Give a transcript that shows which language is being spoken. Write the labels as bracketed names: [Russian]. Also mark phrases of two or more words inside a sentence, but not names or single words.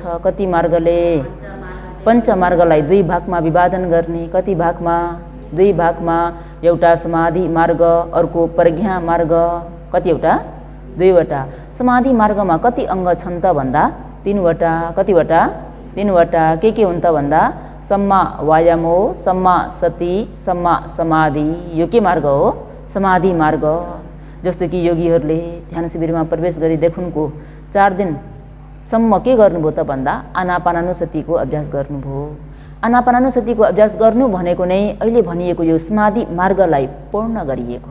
[Nepali] कति मार्गले पञ्च मार्गलाई 2 भागमा विभाजन गर्ने। कति भागमा 2 भागमा एउटा समाधि मार्ग अर्को प्रज्ञा मार्ग। कतिवटा 2वटा। समाधि मार्गमा कति अङ्ग छन् त भन्दा 3वटा। कतिवटा 3वटा के हुन् त भन्दा [Pali] सम्मा वायामो सम्मा सति सम्मा समाधि। [Nepali] यो के मार्ग हो समाधि मार्ग। जस्तो कि योगीहरूले ध्यान शिविरमा प्रवेश गरी देखुनको 4 दिनसम्म के गर्नुभयो त भन्दा आनापानानुसतिको अभ्यास गर्नुभयो। आनापानानुसतिको अभ्यास गर्नु भनेको नै अहिले भनिएको यो समाधि मार्गलाई पूर्ण गरिएको।